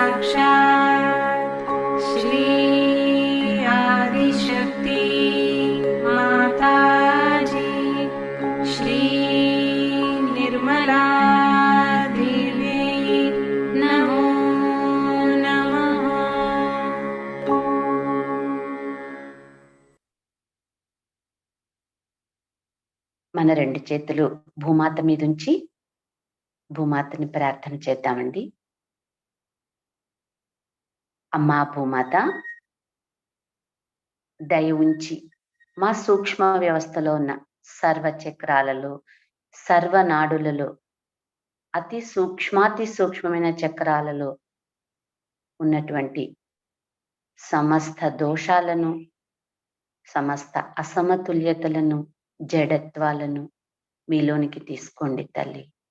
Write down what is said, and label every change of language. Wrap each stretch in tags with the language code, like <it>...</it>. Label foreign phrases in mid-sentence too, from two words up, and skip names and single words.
<sa>साक्षात् श्री आदिशक्ति माताजी श्री निर्मला देवी नमो नमः।</sa> <te>మన రెండు చేతులు భూమాత మీద ఉంచి భూమాతని ప్రార్థన చేద్దామండి. అమ్మా భూమాత, దయ ఉంచి మా సూక్ష్మ వ్యవస్థలో ఉన్న సర్వ చక్రాలలో, సర్వనాడులలో, అతి సూక్ష్మాతి సూక్ష్మమైన చక్రాలలో ఉన్నటువంటి సమస్త దోషాలను, సమస్త అసమతుల్యతలను, జడత్వాలను మీలోనికి తీసుకోండి తల్లి.</te>